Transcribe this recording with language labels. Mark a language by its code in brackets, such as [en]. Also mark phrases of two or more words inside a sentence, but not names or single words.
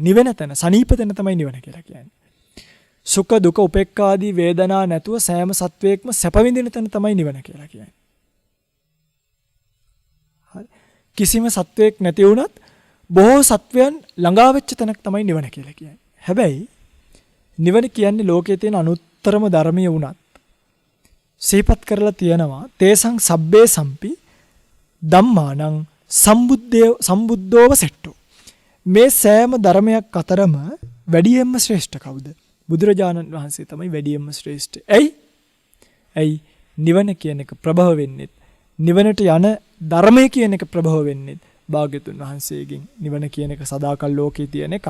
[si] නිවන තැන, සනීප තැන තමයි නිවන කියලා කියන්නේ. සුඛ දුක උපේක්ඛා ආදී වේදනා නැතුව සෑම සත්වයකම සැප විඳින තැන තමයි නිවන කියලා කියන්නේ. හරි. කිසිම සත්වයක් නැති වුණත් බොහෝ සත්වයන් ළඟා වෙච්ච තැනක් තමයි නිවන කියලා කියන්නේ. හැබැයි නිවන කියන්නේ ලෝකයේ තියෙන අනුත්තරම ධර්මීය වුණත් සිහිපත් කරලා තියෙනවා [pi] තේසං සබ්බේ සම්පි ධම්මානං සම්බුද්ධෝව සෙට්ටෝ. [si] මේ සෑම ධර්මයක් අතරම වැඩියෙන්ම ශ්‍රේෂ්ඨ කවුද? බුදුරජාණන් වහන්සේ තමයි වැඩියෙන්ම ශ්‍රේෂ්ඨ. ඇයි නිවන කියන එක ප්‍රභව වෙන්නේ, නිවනට යන ධර්මය කියන එක ප්‍රභව වෙන්නේ භාග්‍යතුන් වහන්සේගෙන්. නිවන කියන එක සදාකල් ලෝකේ තියෙන එකක්.